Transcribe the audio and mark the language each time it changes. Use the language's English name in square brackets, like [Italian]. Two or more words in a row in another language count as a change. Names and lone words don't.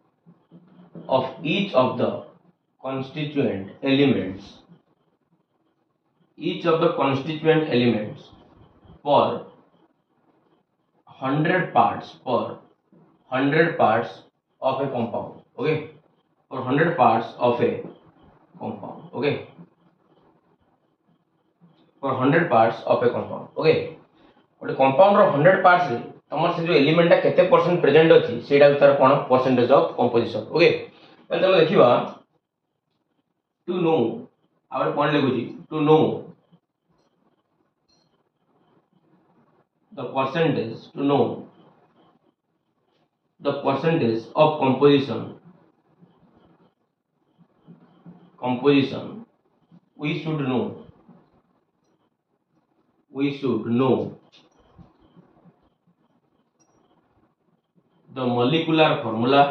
[English] elements per 100 parts of a compound. Okay, for 100 parts of a compound. Okay, for 100 parts of a compound. [Odia] Okay, ଗୋଟେ କମ୍ପାଉଣ୍ଡ ରୋ 100 ପାର୍ଟସ ରେ ତମର ସେ ଯୋ ଏଲିମେଣ୍ଟ ତା କେତେ [English] percent present [Odia] ଅଛି ସେଟା ତାର କଣ [English] percentage of composition. Okay, [Odia] ତଳେ ତମେ ଦେଖିବା [English] to know our [Odia] କଣ ଲାଗୁଚି [English] to know the percentage of composition we should know the molecular formula.